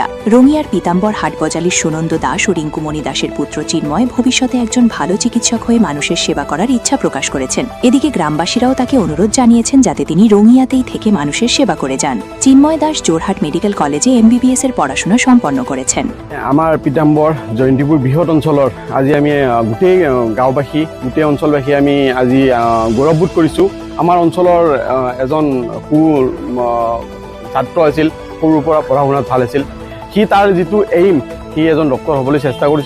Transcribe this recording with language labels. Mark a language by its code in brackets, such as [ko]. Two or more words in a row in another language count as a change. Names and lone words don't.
[bn] রঙিয়ার পীতাম্বর হাটবাজালির সুনন্দ দাস ও রিঙ্কুমণি দাসের পুত্র চিন্ময় ভবিষ্যতে একজন ভালো চিকিৎসক হয়ে মানুষের সেবা করার ইচ্ছা প্রকাশ করেছেন। এদিকে গ্রামবাসীরাও তাকে অনুরোধ জানিয়েছেন যাতে তিনি রঙিয়াতেই থেকে মানুষের সেবা করে যান। চিন্ময় দাস জোরহাট মেডিকেল কলেজে এমবিবিএস এর পড়াশোনা সম্পন্ন করেছেন। [as] আমার পীতাম্বৰ জয়ন্তীপুৰ বৃহৎ অঞ্চলৰ আজি আমি গোটেই গাঁওবাসী গোটেই অঞ্চলবাসী আমি আজি গৌৰৱবোধ কৰিছোঁ। আমাৰ অঞ্চলৰ এজন ছাত্ৰ আছিল, সৰুৰ পৰা পঢ়া শুনাত ভাল আছিল। সি তাৰ যিটো এইম, সি এজন ডক্টৰ হ'বলৈ চেষ্টা কৰিছিল।